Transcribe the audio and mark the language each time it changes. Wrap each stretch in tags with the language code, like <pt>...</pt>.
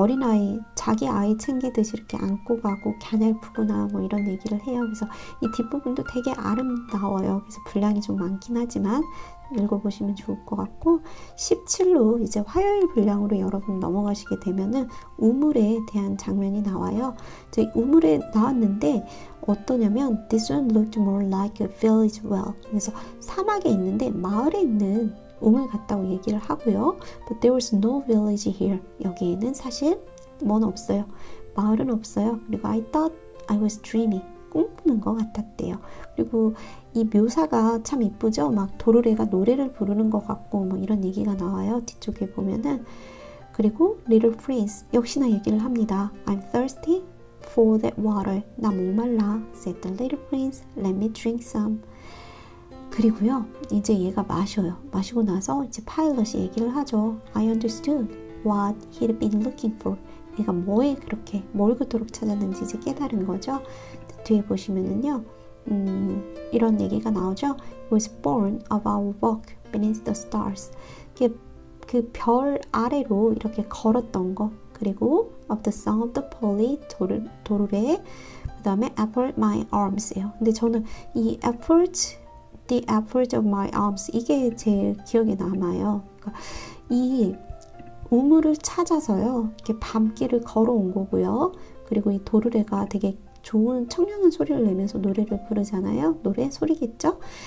<ko>어린아이, 자기 아이 챙기듯이 이렇게 안고 가고 갸냘프구나 뭐 이런 얘기를 해요. 그래서 이 뒷부분도 되게 아름다워요. 그래서 분량이 좀 많긴 하지만 읽어보시면 좋을 것 같고 17로 이제 화요일 분량으로 여러분 넘어가시게 되면은 우물에 대한 장면이 나와요. 이제 우물에 나왔는데 어떠냐면</ko> <en>This one looked more like a village well.</en> <ko>그래서 사막에 있는데 마을에 있는 우물 같다고 얘기를 하고요.</ko> <en>But there was no village here.</en> <ko>여기에는 사실 뭐는 없어요. 마을은 없어요.</ko> <en>그리고 I thought I was dreaming.</en> <ko>꿈꾸는 것 같았대요. 그리고 이 묘사가 참 이쁘죠? 막 도르래가 노래를 부르는 것 같고 뭐 이런 얘기가 나와요. 뒤쪽에 보면은. 그리고 Little Prince 역시나 얘기를 합니다.</ko> <en>I'm thirsty for that water.</en> <ko>나 목말라.</ko> <en>Said the little prince. Let me drink some.</en> <ko>그리고요, 이제 얘가 마셔요. 마시고 나서 이제 파일럿이 얘기를 하죠.</ko> <en>I understood what he'd been looking for.</en> <ko>얘가 뭘 그토록 찾았는지 이제 깨달은 거죠. 뒤에 보시면은요, 이런 얘기가 나오죠.</ko> <en>He was born of our walk beneath the stars.</en> <ko>그 별 아래로 이렇게 걸었던 거.</ko> <en>그리고 of the song of the polly, 도르래.</en> <ko>그 다음에</ko> <en>effort my arms</en> <ko>예요. 근데 저는 이</ko> <en>the effort of my arms</en> <ko>이게 제일 기억에 남아요. 그러니까 이 우물을 찾아서요, 이렇게 밤길을 걸어온 거고요. 그리고 이 도르래가 되게 좋은 청량한 소리를 내면서 노래를 부르잖아요. 노래 소리겠죠?</ko>